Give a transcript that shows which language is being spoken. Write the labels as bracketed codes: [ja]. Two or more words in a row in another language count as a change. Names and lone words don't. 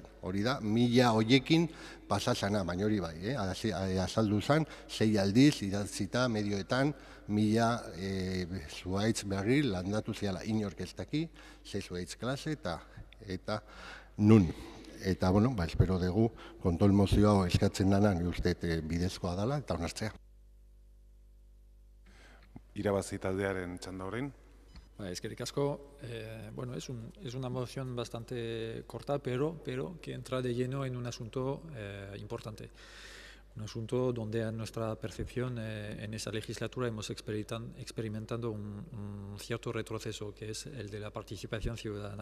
[eu] Hori da, 1000 hoiekin pasasana, baina hori bai, azaldu zen, 6 aldiz, idatzita, medioetan, 1000 zuhaitz berri landatu ziala inork ez daki, 6 zuhaitz klase eta nun. Eta, bueno, espero dugu kontrol mozioa eskatzen dana, ni uste bidezkoa dela, eta onartzea. Irabazi taldearen txanda orain. Eskerrik asko. [es] Bueno, es una moción bastante corta, pero que entra de lleno en un asunto importante. Un asunto donde a nuestra percepción en esa legislatura hemos experimentado un cierto retroceso, que es el de la participación ciudadana.